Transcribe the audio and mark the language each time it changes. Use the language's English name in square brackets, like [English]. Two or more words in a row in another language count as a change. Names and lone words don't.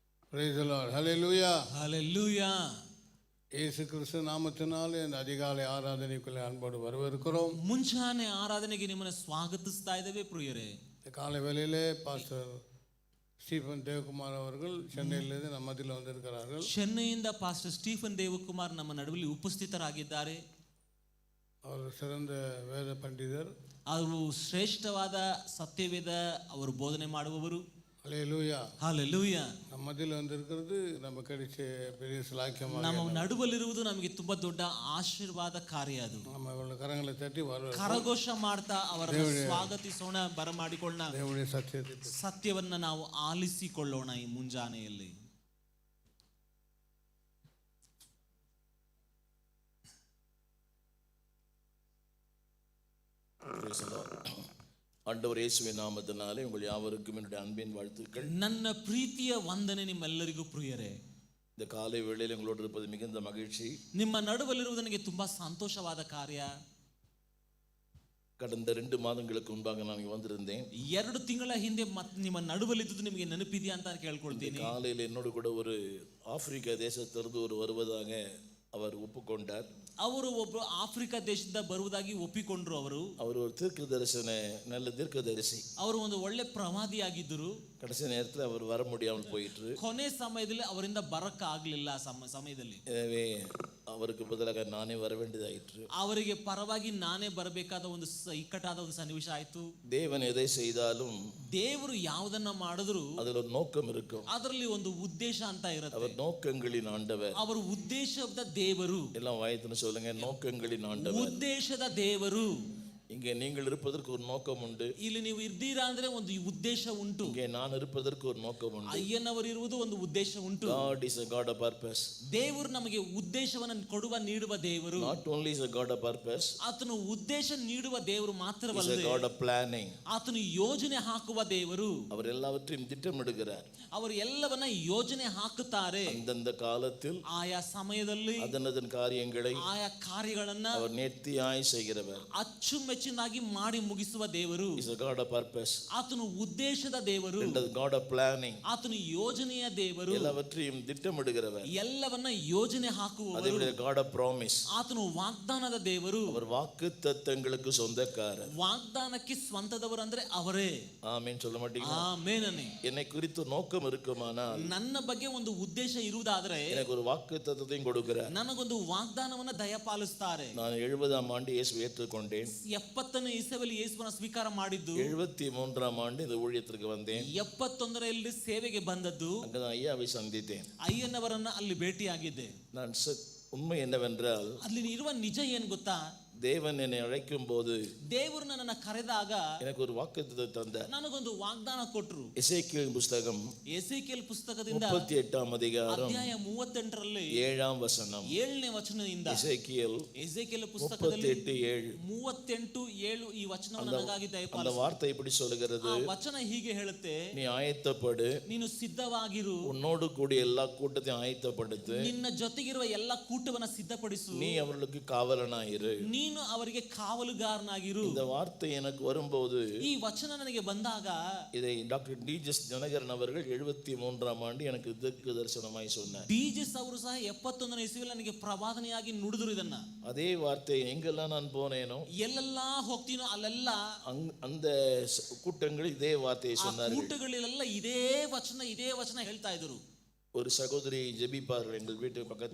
[English] Praise the Lord. Hallelujah. Hallelujah. [Tamil] இயேசு கிறிஸ்து நாமத்தினாலே இந்த அதிகாலை ஆராதனைக்குள்ளே அன்போடு வரவேற்கிறோம். [Kannada] ಮುಂಜಾನೆ ಆರಾಧನೆಗೆ ನಿಮ್ಮನ್ನು ಸ್ವಾಗತಿಸ್ತಾ ಇದ್ದೇವೆ ಪ್ರಿಯರೇ. [Tamil] இந்த காலை வேளையிலே பாஸ்டர் ஸ்டீஃபன் தேவகுமார் அவர்கள் சென்னையிலிருந்து [Kannada] ನಮ್ಮ ಮಧ್ಯದಲ್ಲಿ [Tamil] வந்திருக்கிறார்கள். [Kannada] ಚೆನ್ನೈಯಿಂದ ಪಾಸ್ಟರ್ ಸ್ಟೀಫನ್ ದೇವಕುಮಾರ್ ನಮ್ಮ ನಡುವೆ ಉಪಸ್ಥಿತರಾಗಿದ್ದಾರೆ. [Tamil] அவர் சிறந்த வேத பண்டிதர். [Kannada] ಅವರು ಶ್ರೇಷ್ಠವಾದ ಸತ್ಯವೇದ ಅವರು ಬೋಧನೆ ಮಾಡುವವರು. [Tamil] ஹல்லேலூயா. ஹalleluya. [Kannada] ನಮ್ಮ ಮಧ್ಯದಲ್ಲಿ [Tamil] வந்திருக்கிறது நம்ம கிடைச்ச பெரிய ಶ್ಲಾಘ್ಯமாக. [Kannada] ನಮ್ಮ ನಡುವಲ್ಲಿರುವುದು ನಮಗೆ ತುಂಬಾ ದೊಡ್ಡ ಆಶೀರ್ವಾದ ಕಾರ್ಯ ಅದು. நம்ம ಅವರ ಕರங்களை ತಟ್ಟಿ ಕರಘೋಷ ಮಾಡ್ತಾ ಅವರನ್ನು ಸ್ವಾಗತಿಸೋಣ, ಬರಮಾಡಿಕೊಳ್ಳೋಣ. ದೇವರ ಸತ್ಯವನ್ನ ನಾವು ಆಲಿಸಿಕೊಳ್ಳೋಣ ಈ ಮುಂಜಾನೆಯಲ್ಲಿ. [Tamil] ஆண்டவர் இயேசுவின் நாமத்தினாலே உங்கள் யாவருக்கும் என்னுடைய அன்பின் வாழ்த்துக்கள். [Kannada] ನನ್ನ ಪ್ರೀತಿಯ ವಂದನೆ ನಿಮ್ಮೆಲ್ಲರಿಗೂ ಪ್ರಿಯರೇ. [Tamil] இந்த காலை வேளையில் உங்களோடு இருப்பது மிகுந்த மகிழ்ச்சி. [Kannada] ನಿಮ್ಮ ನಡುವಲ್ಲಿರುವುದು ನನಗೆ ತುಂಬಾ ಸಂತೋಷವಾದ ಕಾರ್ಯ. [Tamil] கடந்த 2 மாதங்களுக்கு முன்பாக நான் இங்கே வந்திருந்தேன். [Kannada] 2 ತಿಂಗಳ ಹಿಂದೆ ನಿಮ್ಮ ನಡುವಲ್ಲಿದ್ದು ನಿಮಗೆ ನೆನಪಿದೆಯಾ ಅಂತ ಕೇಳ್ಕೊಳ್ತೀನಿ. [Tamil] காலையில் என்னோடு கூட ஒரு ஆப்பிரிக்கா தேசத்திலிருந்து ஒரு வருவதாக அவர் ஒப்புக்கொண்டார். [Kannada] ಅವರು ಒಬ್ಬ ಆಫ್ರಿಕಾ ದೇಶದಿಂದ ಬರುವುದಾಗಿ ಒಪ್ಪಿಕೊಂಡ್ರು. ಅವರು [Tamil] ஒரு தீர்க்கதரிசன நல்ல தீர்க்கதரிசி. [Kannada] ಅವರು ಒಂದು ಒಳ್ಳೆ ಪ್ರವಾದಿಯಾಗಿದ್ದರು. [Tamil] கடைசி நேரத்தில் அவர் வர முடியாமல் போயிற்று. [Kannada] ಕೊನೆ ಸಮಯದಲ್ಲಿ ಅವರಿಂದ ಬರಕ್ಕೆ ಆಗಲಿಲ್ಲ. ಸಮಯದಲ್ಲಿ [Tamil] எனவே அவருக்கு பதிலாக நானே வர வேண்டியதாயிற்று. [Kannada] ಅವರಿಗೆ ಪರವಾಗಿ ನಾನೇ ಬರಬೇಕಾದ ಒಂದು ಇಕ್ಕಟ್ಟಾದ ಒಂದು ಸನ್ನಿವೇಶ ಆಯಿತು. [Tamil] தேவன் எதை செய்தாலும் [Kannada] ದೇವರು ಯಾವುದನ್ನ ಮಾಡಿದ್ರು [Tamil] அதில் ஒரு நோக்கம் இருக்கும். [Kannada] ಅದರಲ್ಲಿ ಒಂದು ಉದ್ದೇಶ ಅಂತ ಇರುತ್ತೆ. [Tamil] அவர் நோக்கங்களின் ஆண்டவர். [Kannada] ಅವರು ಉದ್ದೇಶದ ದೇವರು. [Tamil] எல்லாம் வாயத்துன்னு சொல்லுங்க, நோக்கங்களின் ஆண்டவர். [Kannada] ಉದ್ದೇಶದ ದೇವರು. [Tamil] இங்கே நீங்கள் இருப்பதற்கு ஒரு நோக்கம் உண்டு. [Kannada] ಇಲ್ಲಿ ನೀವು ಇದ್ದೀರಾ ಅಂದ್ರೆ ಒಂದು ಉದ್ದೇಶ ಉಂಟು. [Tamil] இங்கே நான் இருப்பதற்கு ஒரு நோக்கம் உண்டு. [Kannada] ಅಯ್ಯನವರು ಇರುವುದು ಒಂದು ಉದ್ದೇಶ ಉಂಟು. [English] God is a God of purpose. [Kannada] ದೇವರು ನಮಗೆ ಉದ್ದೇಶವನ್ನು ನೀಡುವ ದೇವರು. [English] Not only is a God of purpose, [Kannada] ಆತನು ಉದ್ದೇಶ ನೀಡುವ ದೇವರು [English] he is [Kannada] ಮಾತ್ರವಲ್ಲದೆ [English] a God of planning. [Kannada] ಆತನು ಯೋಜನೆ ಹಾಕುವ ದೇವರು. [Tamil] அவர் எல்லாவற்றையும் திட்டமிடுகிறார். [Kannada] ಅವರು ಎಲ್ಲವನ್ನ ಯೋಜನೆ ಹಾಕುತ್ತಾರೆ. [Tamil] அந்தந்த காலத்தில் [Kannada] ಆಯಾ ಸಮಯದಲ್ಲಿ [Tamil] அதனதன் காரியங்களை [Kannada] ಆಯಾ ಕಾರ್ಯಗಳನ್ನ [Tamil] அவர் நேர்த்தியாய் செய்கிறவர். [Kannada] ಅಚ್ಚುಮೆಚ್ಚಿನಾಗಿ ಮಾಡಿ ಮುಗಿಸುವ ದೇವರು. [English] He is a God of purpose. [Kannada] ಆತನು ಉದ್ದೇಶದ ದೇವರು. [English] And the God of planning. [Kannada] ಆತನು ಯೋಜನೆಯ ದೇವರು. [Tamil] எல்லாவற்றையும் திட்டமிடுகிறவர். [Kannada] ಎಲ್ಲವನ್ನ ಯೋಜನೆ ಹಾಕುವವರು. [Tamil] அதே [English] God of promise. [Kannada] ಆತನು ವಾಗ್ದಾನದ ದೇವರು. [Tamil] அவர் வாக்குத்தத்தங்களுக்கு சொந்தக்காரர். [Kannada] ವಾಗ್ದಾನಕ್ಕೆ ಸ್ವಂತದವರು ಅಂದ್ರೆ ಅವರೇ. [Tamil] ஆமென் சொல்ல மாட்டீங்களா? [Kannada] ಆಮೆನ್. [Tamil] என்னை குறித்து நோக்கம் இருக்குமானால், [Kannada] ನನ್ನ ಬಗ್ಗೆ ಒಂದು ಉದ್ದೇಶ ಇರುವುದಾದರೆ [Tamil] எனக்கு ஒரு வாக்குத்தத்தத்தையும் கொடுக்கிறார். [Kannada] ನನಗೊಂದು ವಾಗ್ದಾನವನ್ನ ದಯಪಾಲಿಸುತ್ತಾರೆ. [Tamil] நான் 70ஆம் ஆண்டு இயேசுவை ஏற்றுக்கொண்டேன். [Kannada] 70ನೇ ಇಸವಿಯಲ್ಲಿ ಯೇಸುವನ್ನ ಸ್ವೀಕಾರ ಮಾಡಿದ್ದು. [Tamil] 73ஆம் ஆண்டு இந்த ஊழியத்திற்கு வந்தேன். [Kannada] 71ರಲ್ಲಿ ಸೇವೆಗೆ ಬಂದದ್ದು. [Tamil] அங்கதான் ஐயாவை சந்தித்தேன். [Kannada] ಅಯ್ಯನವರನ್ನ ಅಲ್ಲಿ ಭೇಟಿಯಾಗಿದ್ದೆ. [Tamil] நான் உண்மை என்னவென்றால், [Kannada] ಅಲ್ಲಿ ಇರುವ ನಿಜ ಏನ್ ಗೊತ್ತಾ, [Tamil] தேவன் என்னை அழைக்கும் போது [Kannada] ದೇವರು ನನ್ನನ್ನು ಕರೆದಾಗ [Tamil] எனக்கு ஒரு வாக்குத்தத்தம் தந்தார். [Kannada] ನನಗೊಂದು ವಾಗ್ದಾನ ಕೊಟ್ಟರು. [Tamil] எசேக்கியேல் புத்தகம் [Kannada] ಎಸೇಕಿಯೇಲ್ ಪುಸ್ತಕದಿಂದ [Tamil] 38ஆம் அதிகாரம் [Kannada] ಅಧ್ಯಾಯ 38ರಲ್ಲಿ [Tamil] 7ஆம் வசனம். [Kannada] 7ನೇ ವಚನದಿಂದ ಎಸೇಕಿಯೇಲ್ ಪುಸ್ತಕದಲ್ಲಿ 38:7 ಈ ವಚನವನ್ನು ನನಗಾಗಿ ದಯಪಾಲಿಸು. [Tamil] அந்த வார்த்தை இப்படி சொல்கிறது, [Kannada] ಆ ವಚನ ಹೀಗೆ ಹೇಳುತ್ತೆ, [Tamil] நீ ஆயத்தப்படு, [Kannada] ನೀನು ಸಿದ್ಧವಾಗಿರು, [Tamil] உன்னோடு கூடிய எல்லா கூட்டத்தையும் ஆயத்தப்படுத்து, [Kannada] ನಿನ್ನ ಜೊತೆಗಿರುವ ಎಲ್ಲ ಕೂಟವನ್ನ ಸಿದ್ಧಪಡಿಸು, [Tamil] நீ அவர்களுக்கு காவலனாயிரு, [Kannada] ನೀನು ಅವರಿಗೆ ಕಾವಲುಗಾರನಾಗಿರು. [Tamil] இந்த வார்த்தை எனக்கு வரும்போது, [Kannada] ಈ ವಚನ ನನಗೆ ಬಂದಾಗ, [Tamil] இதை டாக்டர் டி.ஜெஸ் தினகரன் அவர்கள் 73ஆம் ஆண்டு எனக்கு தீர்க்க தரிசனமாய் சொன்னார். [Kannada] ಡಿ.ಜೆಸ್ ಅವರು ಸಹ 71ನೇ ಇಸವಿಯಲ್ಲಿ ನನಗೆ ಪ್ರವಾದನೆಯಾಗಿ ನುಡಿದರು ಇದನ್ನ. [Tamil] அதே வார்த்தை எங்கெல்லாம் நான் போனேனோ, [Kannada] ಎಲ್ಲೆಲ್ಲ ಹೋಗ್ತೀನೋ ಅಲ್ಲೆಲ್ಲ [Tamil] அந்த கூட்டங்கள் இதே வார்த்தையை சொன்னார்கள். [Kannada] ಕೂಟಗಳಲ್ಲೆಲ್ಲ ಇದೇ ವಚನ ಹೇಳ್ತಾ ಇದ್ರು. [Tamil] ஒரு சகோதரி ஜெபிப்பார்கள் எங்கள் வீட்டு பக்கத்துல.